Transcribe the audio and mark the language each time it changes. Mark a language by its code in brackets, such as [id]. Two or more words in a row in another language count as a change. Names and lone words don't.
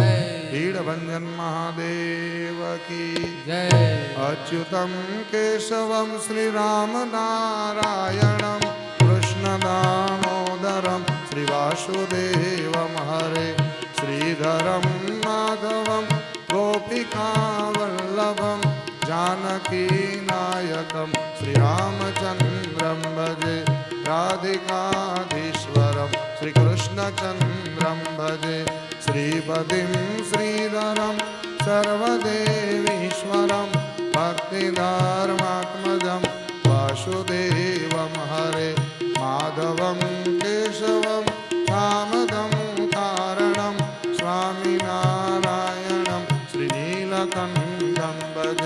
[hi] ભીડભંજન મહાદેવ કી જય. [sa] અચ્યુતમ કેશવમ શ્રી રામ નારાયણમ કૃષ્ણ દામોદરમ શ્રી વાસુદેવમ હરે. શ્રીધરમ માધવમ ગોપિકા વલ્લભમ जानकी नायकम श्री रामचंद्रम भजे. राधिकाधीश्वरम श्री कृष्णचंद्रम भजे. श्रीपतिम श्रीधरम सर्वदेवीश्वरम भक्तिधर्मात्मजम वासुदेवम हरे. माधवम केशवम कामदम कारणम स्वामिनारायणम श्रीनीलकंठम भजे.